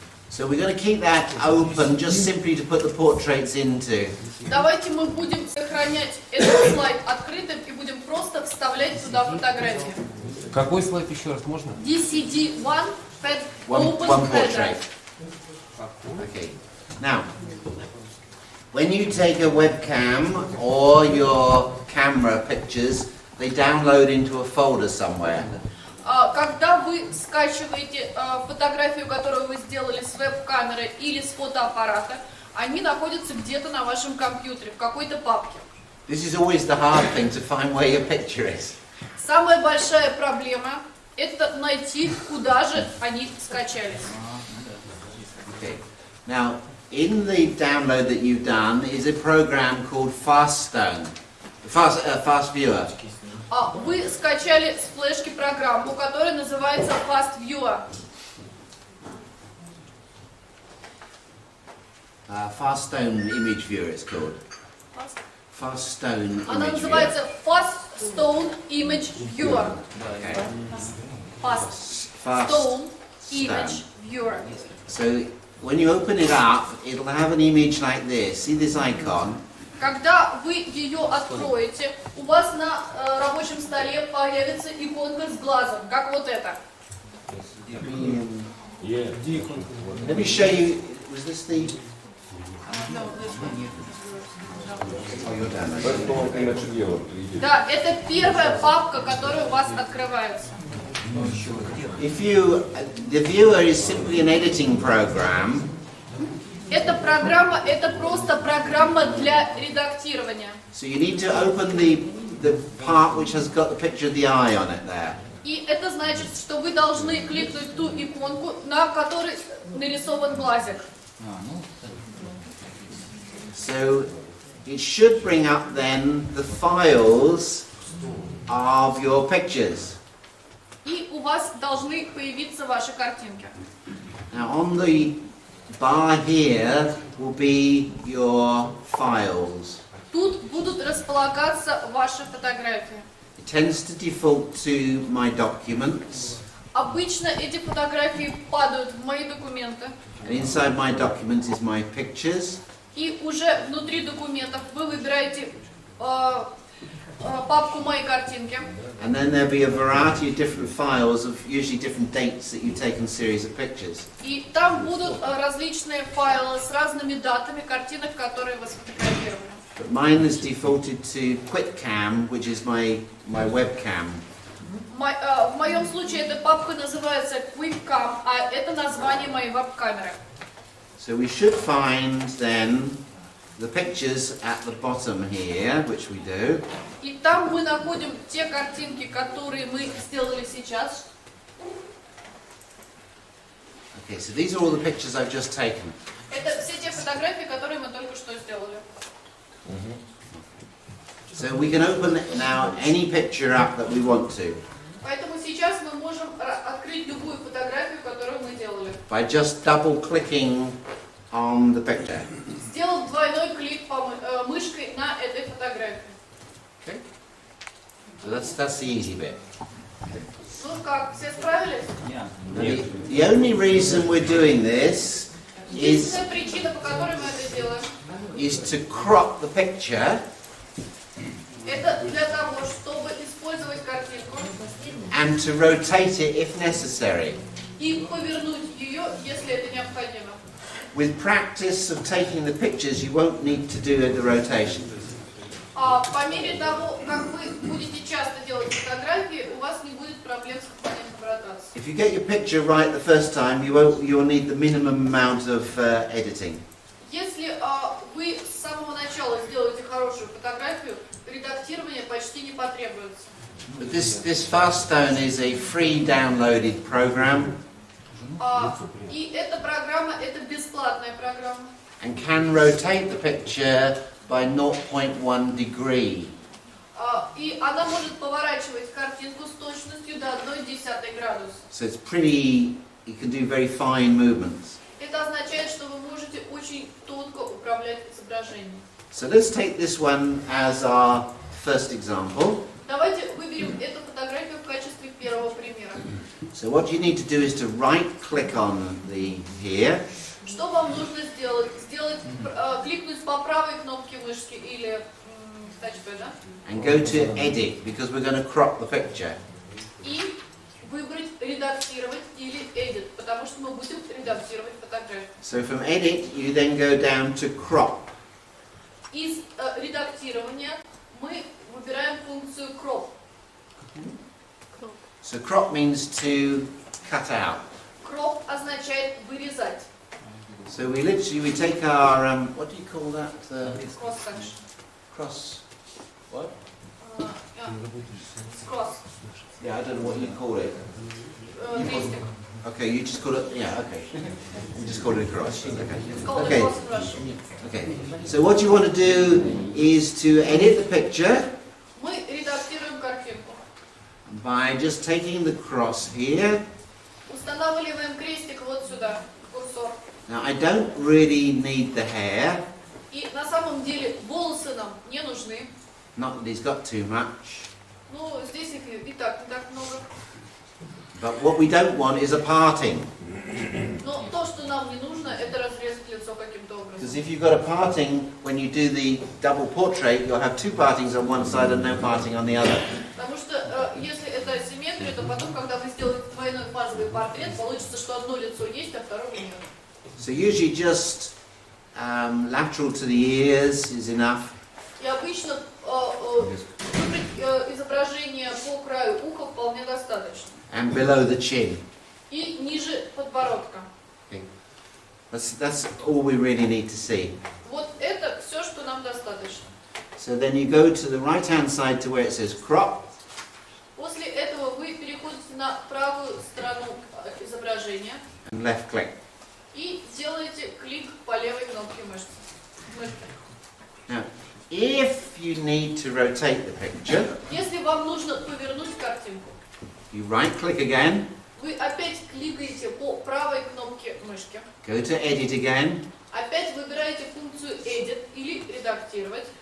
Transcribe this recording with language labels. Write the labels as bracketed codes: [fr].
[en] So we're going to keep that open just simply to put the portraits into. [ru] Давайте мы будем сохранять этот слайд открытым и будем просто вставлять туда фотографии. Какой слайд еще раз можно? DCD-1 [en] One Open portrait. Okay. Now, when you take a webcam or your camera pictures, they download into a folder somewhere. [ru] Когда вы скачиваете фотографию, которую вы сделали с веб-камеры или с фотоаппарата, они находятся где-то на вашем компьютере, в какой-то папке. [en] This is always the hard thing to find where your picture is. [ru] Самая большая проблема – это найти, куда же они скачались. [en] Okay. Now, in the download that you've done is a program called Fast Viewer. [ru] Вы скачали с флешки программу, которая называется Fast Viewer. [en] Fast Stone Image Viewer it's called. Fast Stone [ru] Она [en] Image Viewer. [ru] называется Fast Stone Image Viewer. [en] Okay. Fast. Fast Stone Image stone. Viewer. So when you open it up, it'll have an image like this. See this icon? [ru] Когда вы ее откроете, у вас на рабочем столе появится иконка с глазом, как вот это. [en] Yeah. Let me show you. Was this the? Oh, you're down there. First one image viewer. [ru] Да, это первая папка, которая у вас открывается. [en] If you, the viewer is simply an editing program. [ru] Эта программа, это просто программа для редактирования. [en] So you need to open the part which has got the picture of the eye on it there. [ru] И это значит, что вы должны кликнуть ту иконку, на которой нарисован глазик. [en] So it should bring up then the files of your pictures. [ru] И у вас должны появиться ваши картинки. [en] Now on the bar here will be your files. [ru] Тут будут располагаться ваши фотографии. [en] It tends to default to my documents, [ru] Обычно эти фотографии падают в мои документы. [en] and inside my documents is my pictures. [ru] И уже внутри документов вы выбираете папку «Мои картинки». [en] And then there'll be a variety of different files of usually different dates that you've taken series of pictures. [ru] И там будут различные файлы с разными датами картинок, которые вы сфотографировали. [en] But mine is defaulted to QuickCam, which is my webcam. [ru] В моем случае эта папка называется QuickCam, а это название моей веб-камеры. [en] So we should find then the pictures at the bottom here, which we do. [ru] И там мы находим те картинки, которые мы сделали сейчас. [en] Okay, so these are all the pictures I've just taken. [ru] Это все те фотографии, которые мы только что сделали. [en] So we can open now any picture up that we want to [ru] Поэтому сейчас мы можем открыть любую фотографию, которую мы делали. [en] by just double clicking on the picture. [ru] Сделав двойной клик мышкой на этой фотографии. [en] Okay? So that's the easy bit. [ru] Ну как, все справились? [en] The only reason we're doing this is [ru] Единственная причина, по которой мы это делаем, [en] to crop the picture [ru] это для того, чтобы использовать картинку [en] and to rotate it if necessary. [ru] и повернуть ее, если это необходимо. [en] With practice of taking the pictures, you won't need to do the rotation. [ru] А по мере того, как вы будете часто делать фотографии, у вас не будет проблем с сохранением ротации. [en] If you get your picture right the first time, you'll need the minimum amount of editing. [ru] Если вы с самого начала сделаете хорошую фотографию, редактирование почти не потребуется. [en] But this Faststone is a free downloaded program [ru] И эта программа, это бесплатная программа. [en] and can rotate the picture by 0.1 degree. [ru] И она может поворачивать картинку с точностью до 0,1 градуса. [en] So it's pretty, you can do very fine movements. [ru] Это означает, что вы можете очень тонко управлять изображением. [en] So let's take this one as our first example. [ru] Давайте выберем эту фотографию в качестве первого примера. [en] So what you need to do is to right click on here. [ru] Что вам нужно сделать? Кликнуть по правой кнопке мышки или тачпэд, да? [en] And go to edit because we're going to crop the picture. [ru] И выбрать редактировать или edit, потому что мы будем редактировать фотографию. [en] So from edit you then go down to crop. [ru] Из редактирования мы выбираем функцию crop. [en] So crop means to cut out. [ru] Crop означает вырезать. [en] So we take our what do you call that? Cross section. Cross. What? Cross. Yeah, I don't know what you call it. [ru] Крестик. [en] Okay, you just call it. Yeah, okay. You just call it a cross. It's Okay. called Okay. a cross in Russian. Okay. So what you want to do is to edit the picture [ru] Мы редактируем картинку. [en] by just taking the cross here. [ru] Устанавливаем крестик вот сюда, курсор. [en] Now I don't really need the hair. [ru] И на самом деле волосы нам не нужны. [en] Not that he's got too much. [ru] Ну, здесь их и так не так много. [en] But what we don't want is a parting. [ru] Но то, что нам не нужно, это разрезать лицо каким-то [en] Because [ru] образом. [en] if you've got a parting, when you do the double portrait, you'll have two partings on one side and no parting on the other. [ru] Потому что если это асимметрия, то потом, когда вы сделаете двойной фазовый портрет, получится, что одно лицо есть, а второго нет. [en] So usually just lateral to the ears is enough. [ru] И обычно выбрать изображение по краю уха вполне достаточно. [en] And below the chin. [ru] И ниже подбородка. [en] That's all we really need to see. [ru] Вот это все, что нам достаточно. [en] So then you go to the right hand side to where it says crop. [ru] После этого вы переходите на правую сторону изображения [en] And left click. [ru] и делаете клик по левой кнопке мышцы. [en] Now, if you need to rotate the picture, [ru] Если вам нужно повернуть картинку, [en] you right click again, [ru] вы опять кликаете по правой кнопке мышки, [en] go to edit again, [ru] опять выбираете функцию Edit или редактировать